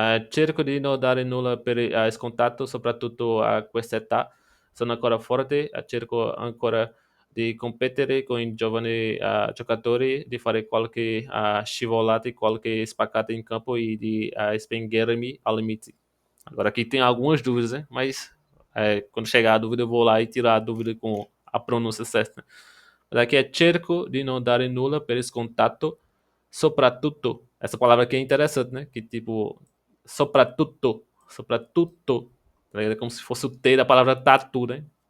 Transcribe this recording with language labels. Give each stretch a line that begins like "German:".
Italian: Cerco di non dare nulla per scontato, soprattutto a quest'età. Sono ancora forte, cerco ancora di competere con i giovani giocatori, di fare qualche scivolata, qualche spaccata in campo e di spingermi al limite.
Portuguese: Agora aqui tem algumas dúvidas, né? Mas quando chegar a dúvida eu vou lá e tirar a dúvida com a pronúncia certa. Mas aqui é
Italian: cerco di non dare nulla per scontato, soprattutto.
Portuguese: Essa palavra aqui é interessante, né? Que tipo, soprattutto. Soprattutto. É como se fosse o T da palavra tatu, né?